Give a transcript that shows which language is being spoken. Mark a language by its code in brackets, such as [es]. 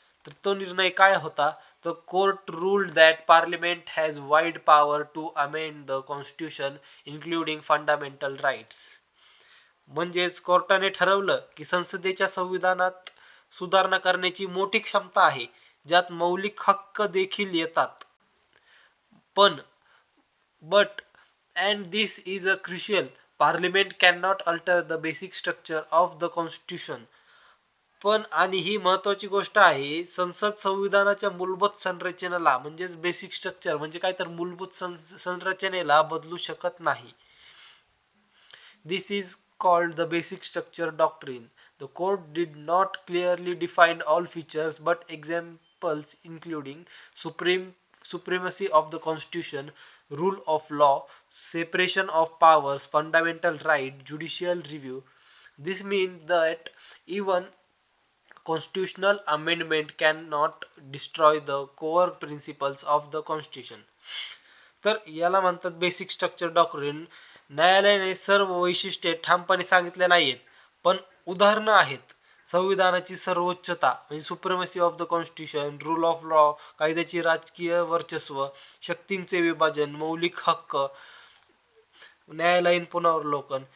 [mr] तर तो निर्णय काय होता, [en] The court ruled that Parliament has wide power to amend the Constitution including fundamental rights. [mr] म्हणजेच कोर्टाने ठरवलं की संसदेच्या संविधानात सुधारणा करण्याची मोठी क्षमता आहे, ज्यात मौलिक हक्क देखील येतात. [en] but and this is a crucial, Parliament cannot alter the basic structure of the Constitution. [mr] पण आणि ही महत्वाची गोष्ट आहे, संसद संविधानाच्या मूलभूत संरचनेला म्हणजेच बेसिक स्ट्रक्चर म्हणजे काय तर मूलभूत संरचनेला बदलू शकत नाही. [en] This is called the basic structure doctrine. The court did not clearly define all features, but examples including supremacy of the constitution, rule of law, separation of powers, fundamental right, judicial review. This means that even constitutional amendment cannot destroy the core principles of the constitution. [mr] तर याला म्हणतात basic structure doctrine. न्यायालयाने सर्व वैशिष्ट्ये ठामपणे सांगितले नाहीत, पण उदाहरणं आहेत. संविधानाची सर्वोच्चता म्हणजे [en] supremacy of the constitution, [mr] rule of law, कायद्याची राजकीय वर्चस्व, शक्तींचे विभाजन, मौलिक हक्क, न्यायालयीन पुनरावलोकन.